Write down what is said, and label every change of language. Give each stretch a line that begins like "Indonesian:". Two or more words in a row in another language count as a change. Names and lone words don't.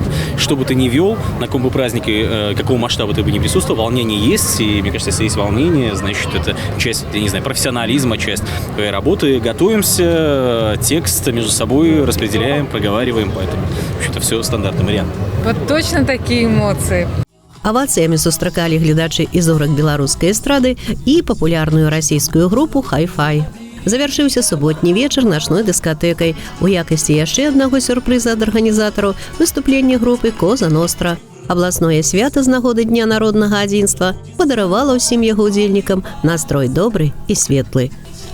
Russian: Что бы ты ни вел, на каком бы празднике, какого масштаба ты бы ни присутствовал, волнение есть. И мне кажется, если есть волнение, значит, это часть, я не знаю, профессионализма, часть твоей работы. Готовимся, текст между собой распределяем, проговариваем, поэтому, в общем-то, все стандартный вариант. Вот точно такие эмоции.
Belarusian: Авацыямі сустракалі гледачы і зорак беларускай эстрады і папулярную расійскую групу «Хай-фай». Завяршыўся суботні вечар начной дыскатэкай. У якасці яшчэ аднаго сюрпрыза ад арганізатараў выступленне групы «Коза Ностра». Абласное свята з нагоды Дня народнага адзінства падаравала ўсім яго удзельнікам настрой добры і светлы.